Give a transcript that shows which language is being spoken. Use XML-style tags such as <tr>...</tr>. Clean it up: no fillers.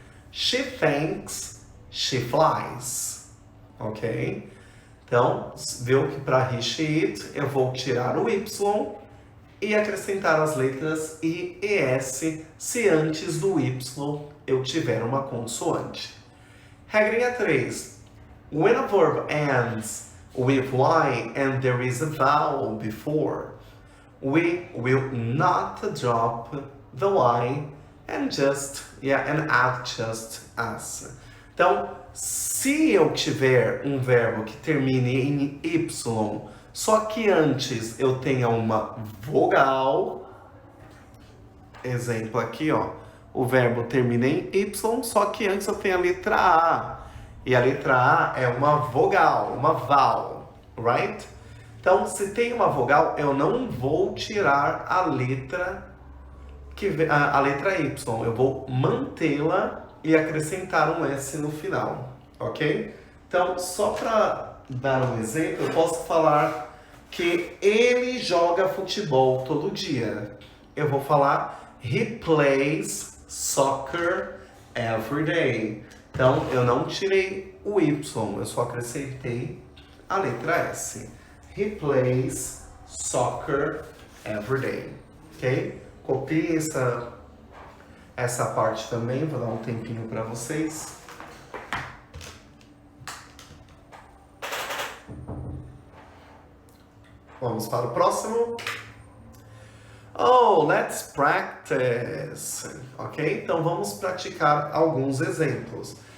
<en>She thinks she flies, ok?</en> <pt>Então, viu que para he, she, it, eu vou tirar o y e acrescentar as letras I e S se antes do Y eu tiver uma consoante. Regrinha 3.</pt> <en>When a verb ends with Y and there is a vowel before, we will not drop the Y and add just as.</en> <pt>Então, se eu tiver um verbo que termine em Y, só que antes eu tenha uma vogal, exemplo aqui, ó, o verbo termina em Y, só que antes eu tenho a letra A, e a letra A é uma vogal, uma vowel, right? Então, se tem uma vogal, eu não vou tirar a letra Y, eu vou mantê-la e acrescentar um S no final, ok? Então, só para dar um exemplo, eu posso falar que ele joga futebol todo dia. Eu vou falar</pt> <en>he plays soccer every day.</en> <pt>Então, eu não tirei o Y, eu só acrescentei a letra S.</pt> <en>He plays soccer every day. Ok?</en> <pt>Copie essa parte também, vou dar um tempinho para vocês. Vamos para o próximo.</pt> <en>Let's practice.</en> <pt>Ok? Então vamos praticar alguns exemplos.</pt>